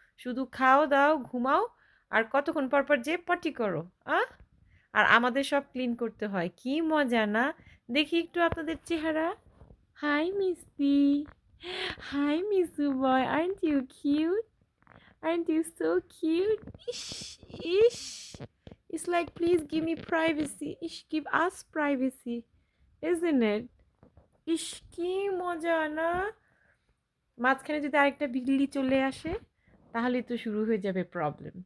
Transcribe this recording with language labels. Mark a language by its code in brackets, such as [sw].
[bn] শুধু খাও দাও, ঘুমাও, আর কতক্ষণ পর পর যে পটি করো। আহ, আর আমাদের সব ক্লিন করতে হয়। কি মজা না? দেখি একটু আপনাদের চেহারা। High মিস্তি, high miso boy, [en] Aren't you cute? Aren't you so cute? Ish, ish. It's like, please give me privacy. Ish, give us privacy, isn't it? [bn] ইস, কি মজা না? মাঝখানে যদি আরেকটা বিল্লি চলে আসে, তাহলে তো শুরু হয়ে যাবে প্রবলেম।